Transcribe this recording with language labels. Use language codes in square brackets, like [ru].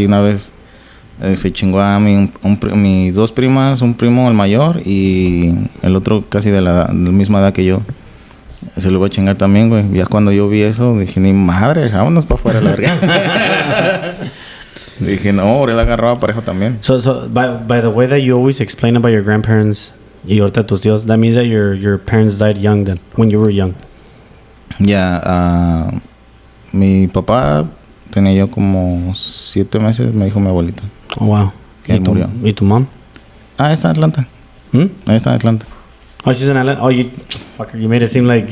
[es] Y una vez se chingó a mis 2 primas, un primo el mayor y el otro casi de la misma edad que yo. Se lo iba a chingar también, güey. Ya cuando yo vi eso, dije, ni madre, vámonos para afuera, la verga. Dije, no, ahora la agarraba parejo también. [en] So by the way that you always explain about your grandparents [es] y ahorita tus tíos, [en] that means that your parents died young then, when you were young. [es] Ya, mi papá tenía yo como 7 meses, me dijo mi abuelita. [en] Oh, wow. [es] Que él murió. ¿Y tu mom? Está en Atlanta. Hmm? Ahí está en Atlanta. [en] Oh, she's in Atlanta. Oh, fucker, you made it seem like...